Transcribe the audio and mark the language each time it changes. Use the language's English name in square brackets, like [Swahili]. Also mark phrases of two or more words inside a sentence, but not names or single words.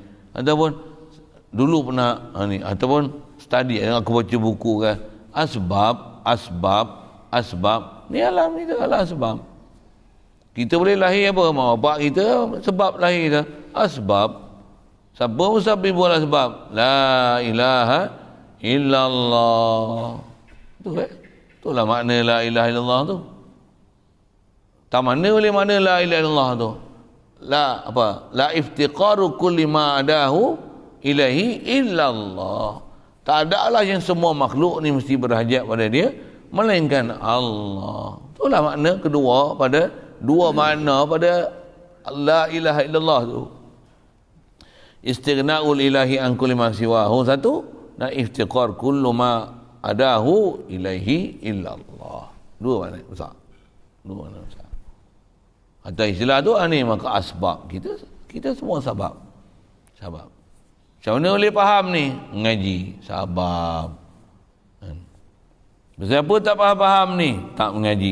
[Malay] Ataupun dulu pernah ni, ataupun study, aku baca buku kan. Asbab, asbab, asbab. Ni alam kita, alam asbab. Kita boleh lahir apa? Mak bapak kita sebab lahir kita. Asbab. [Arabic] Siapa مسبب الأسباب? لا إله إلا الله. [Malay] Itulah makna [Arabic] لا إله إلا الله [Malay] tu. Tak mana boleh makna [Arabic] لا إله إلا الله [Malay] tu? La apa? [Arabic] لا افتقار كل ما عداه إليه إلا الله. [Malay] Tak adalah yang semua makhluk ni mesti berhajat pada dia, melainkan Allah. Itulah makna kedua pada dua makna pada [Arabic] لا إله إلا الله [Malay] tu. [Arabic] استغناء الإله عن كل ما سواه [Malay] satu, dan [Arabic] افتقار كل ما عداه إليه إلا الله. [Malay] Dua makna besar. Dua makna besar. Atau istilah tu ni, maka asbab. Kita semua sabab. Sabab. Macam mana boleh faham ni? Mengaji. Sabab. Siapa tak faham ni? Tak mengaji.